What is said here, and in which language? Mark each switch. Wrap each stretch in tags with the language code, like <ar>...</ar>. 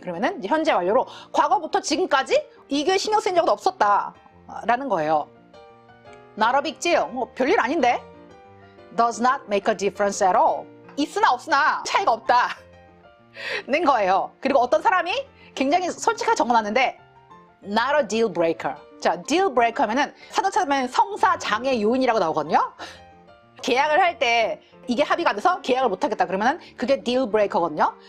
<ko>그러면은 이제 현재 완료로 과거부터 지금까지 이게 신경 쓴 적은 없었다 라는 거예요.</ko> <en>Not a big deal.</en> <ko>뭐 별일 아닌데.</ko> <en>Does not make a difference at all.</en> <ko>있으나 없으나 차이가 없다 는 거예요. 그리고 어떤 사람이 굉장히 솔직하게 적어놨는데</ko> <en>Not a deal breaker.</en> <ko>자, deal breaker 하면은 사전처럼 성사 장애 요인이라고 나오거든요. 계약을 할 때 이게 합의가 안 돼서 계약을 못 하겠다 그러면은 그게 deal breaker거든요.</ko>